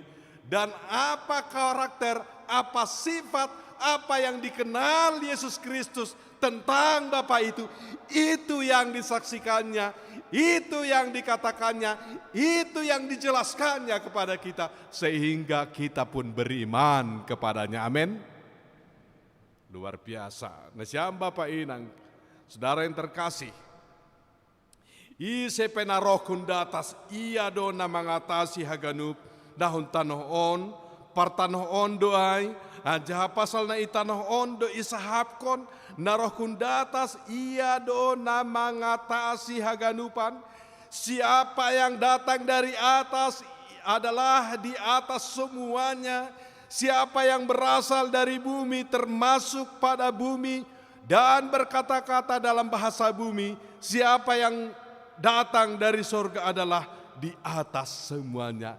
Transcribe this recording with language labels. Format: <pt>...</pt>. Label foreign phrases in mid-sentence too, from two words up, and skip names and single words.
<id>Dan apa karakter, apa sifat, apa yang dikenal Yesus Kristus tentang Bapa itu yang disaksikannya, itu yang dikatakannya, itu yang dijelaskannya kepada kita, sehingga kita pun beriman kepadanya. Amin. Luar biasa.</id> <bts>Nasiam Bapak Inang,</bts> <id>saudara yang terkasih,</id> <bts>ise penarohkun datas ia dona mengatasi haganup dahun tanoh on partanoh ondo ai, aja pasal na itanoh ondo isahapkon, naroh kundatas ia do na mangatasi haganupan.</bts> <id>Siapa yang datang dari atas adalah di atas semuanya. Siapa yang berasal dari bumi termasuk pada bumi dan berkata-kata dalam bahasa bumi. Siapa yang datang dari surga adalah di atas semuanya.</id>